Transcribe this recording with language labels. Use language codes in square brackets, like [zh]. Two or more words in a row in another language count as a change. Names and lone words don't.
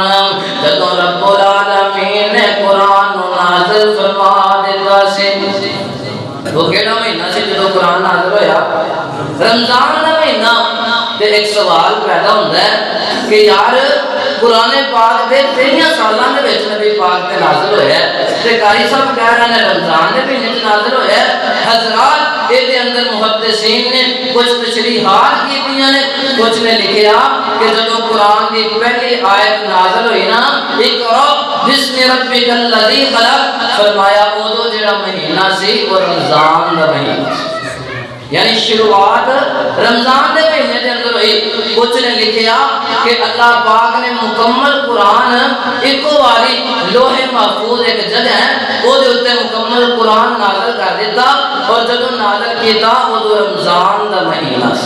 [pa] جدو رب العالمین نے قرآن نازل فرما دیتا سے وہ کیڑا مہینہ سے جدو قرآن نازل ہویا رمضان کا مہینہ. تے [ur] ایک سوال پیدا ہوتا ہے [pa] کہ یار قرآن پاک دے 13 سالاں دے وچ نبی پاک تے نازل ہویا ہے تے قاری صاحب کہہ رہے ہیں رمضان دے مہینے وچ نازل ہویا ہے. حضرات اے دے اندر محدثین نے کچھ تشریحات کیتیاں نے. کچھ نے لکھیا کہ جب قرآن دی پہلی آیت نازل ہوئی نا [ar] اقرأ بسم ربک الذی خلق, [pa] فرمایا اودو جڑا مہینہ سی وہ رمضان دا مہینہ یعنی شروعات رمضان دے مہینے دے اندر ہوئی. کچھ نے لکھیا کہ اللہ پاک نے مکمل قرآن ایکو واری لوح محفوظ ایک جگہ ہے وہ دے اتے مکمل قرآن نازل کر دیتا اور جب نازل کیتا وہ دو رمضان دا مہینہ سی.